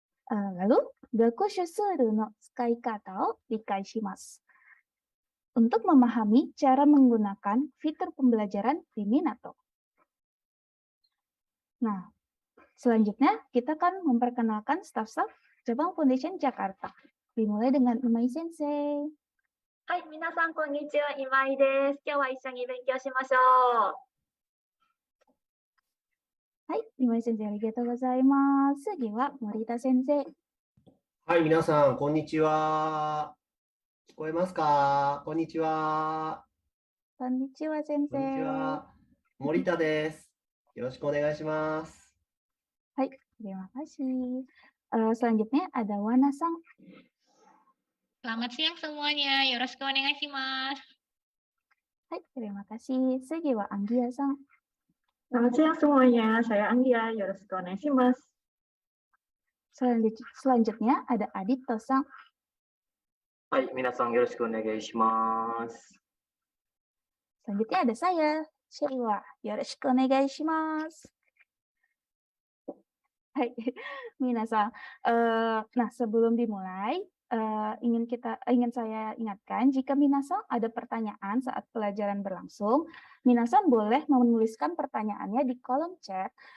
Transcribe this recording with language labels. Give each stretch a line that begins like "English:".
Indonesian: Lalu,
Japanese: gakushu suru no tsukai kata o rikai shimasu.
Indonesian: Untuk memahami cara menggunakan fitur pembelajaran di Minato. Nah, selanjutnya kita akan memperkenalkan staf-staf Jepang Foundation Jakarta. Dimulai dengan Imai Sensei.
Japanese: はい、皆さんこんにちは、今井です。今日は一緒に勉強しましょう。はい、今井先生ありがとうございます。次は森田先生。はい、皆さん、こんにちは。聞こえますか？こんにちは。こんにちは先こんにち生。は。森田です。よろしくお願いします。
Indonesian: Hai, terima kasih. Selanjutnya ada Wana-san. Selamat siang semuanya.
Japanese: Yoroshiku onegaishimasu.
Indonesian: Hai, terima kasih. Segi wa Anggia-san. Selamat siang semuanya, saya Anggia,
Japanese: yoroshiku onegaishimasu.
Indonesian: Selanjutnya ada Adito-san.
Japanese: はい、皆さんよろしくお願いします。
Indonesian: Selanjutnya ada saya, Sheiwa.
Japanese: Yoroshiku onegaishimasu.
Indonesian: Hai, minasan. Nah, sebelum dimulai, ingin saya ingatkan, jika minasan ada pertanyaan saat pelajaran berlangsung, minasan boleh menuliskan pertanyaannya di kolom chat.